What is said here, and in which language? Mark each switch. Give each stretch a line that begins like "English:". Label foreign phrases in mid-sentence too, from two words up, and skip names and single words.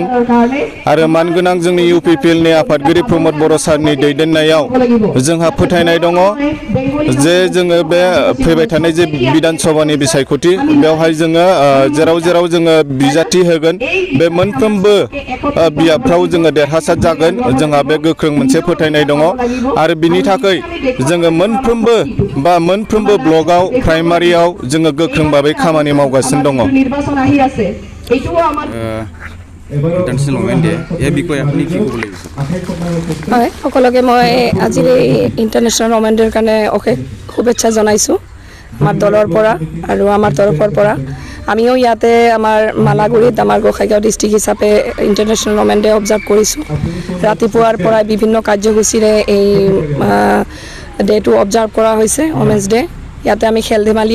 Bodo: आरो मानगोनां जोंनि यूपीपीएलनि आफादगिरि प्रमद बर' सारनि दैदेननायाव जोंहा फोथायनाय दङ जे जोङो बे फैबाय थानाय जे बिधानसभानि बिसायख'थि बेवहाय जोङो जेराव जेराव जोङो बिजाथि होगोन बे मोनफ्रोमबो बियाबफ्राव जोङो देरहासार जागोन जोंहा बे गोख्रों मोनसे फोथायनाय दङ आरो बिनि थाखाय जोङो मोनफ्रोमबो ब्लकआव प्राइमारियाव जोङो गोख्रों भाबै खामानि मावगासिनो दङ
English: International Women Day
Assamese: এই বিষয়ে আপুনি কি ক'ব লাগিব হয় সকলোকে মই আজি
English: International Women Day's
Assamese: কাৰণে অশেষ শুভেচ্ছা জনাইছোঁ আমাৰ দলৰ পৰা আৰু আমাৰ তৰফৰ পৰা আমিও ইয়াতে আমাৰ মালাগুৰিত আমাৰ গোসাইগাঁও ডিষ্ট্ৰিক্ট হিচাপে
English: International Women Day observe
Assamese: কৰিছোঁ ৰাতিপুৱাৰ পৰা বিভিন্ন কাৰ্যসূচীৰে এই ডেটো অবজাৰ্ভ কৰা হৈছে
English: Women's Day
Assamese: ইয়াতে আমি খেল ধেমালিও